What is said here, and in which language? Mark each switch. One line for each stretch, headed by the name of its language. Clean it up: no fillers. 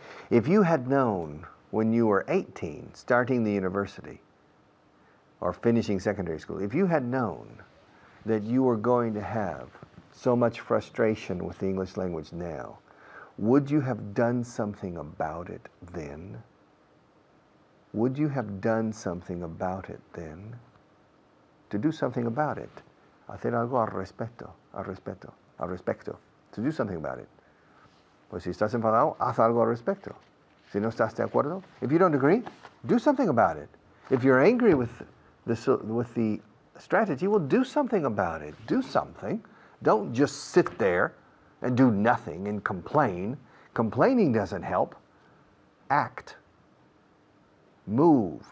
English: If you had known when you were 18, starting the university or finishing secondary school, if you had known that you were going to have so much frustration with the English language now, would you have done something about it then? Would you have done something about it then? To do something about it.
Spanish: Hacer algo al respecto, al respecto, al respecto.
English: To do something about it.
Spanish: Pues si estás enfadado, haz algo al respecto. Si no estás de acuerdo,
English: if you don't agree, do something about it. If you're angry with the strategy, well, do something about it. Do something. Don't just sit there and do nothing and complain. Complaining doesn't help. Act. Move.